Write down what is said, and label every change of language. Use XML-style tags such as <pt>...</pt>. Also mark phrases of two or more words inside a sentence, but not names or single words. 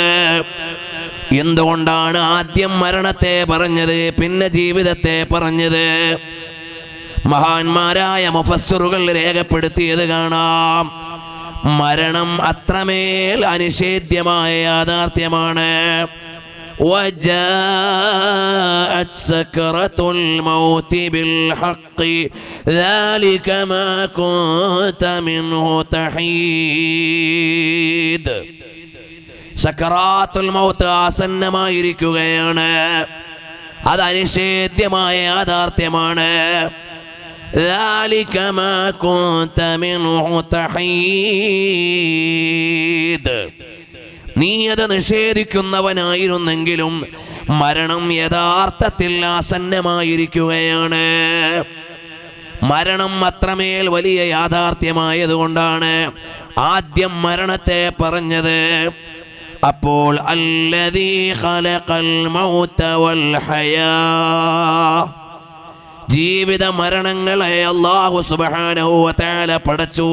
<ml>എന്തുകൊണ്ടാണ് ആദ്യം മരണത്തെ പറഞ്ഞത്, പിന്നെ ജീവിതത്തെ പറഞ്ഞത്? മഹാന്മാരായ മുഫസ്സിറുകൾ രേഖപ്പെടുത്തിയത് കാണാം. മരണം അത്രമേൽ അനിഷേധ്യമായ യാഥാർത്ഥ്യമാണ്.</ml> <ar>وجاءت سكرة الموت بالحق ذلك ما كنت منه تحيد. سكرات الموت</ar> <ml>ആസന്നമായിരിക്കുകയാണ്. അത് അനിഷേധ്യമായ യാഥാർത്ഥ്യമാണ്.</ml> <ar>ذلك ما كنت منه تحيد,</ar> <ml>നീ അത് നിഷേധിക്കുന്നവനായിരുന്നെങ്കിലും മരണം യഥാർത്ഥത്തിൽ ആസന്നമായിരിക്കുകയാണ്. മരണം അത്രമേൽ വലിയ യാഥാർത്ഥ്യമായതുകൊണ്ടാണ് ആദ്യം മരണത്തെ പറഞ്ഞത്. അപ്പോൾ</ml> <ar>الذي خلق الموت والحياة,</ar> <ml>ജീവിത മരണങ്ങളെ അല്ലാഹു</ml> <ar>سبحانه وتعالى</ar> <ml>പടച്ചു.</ml>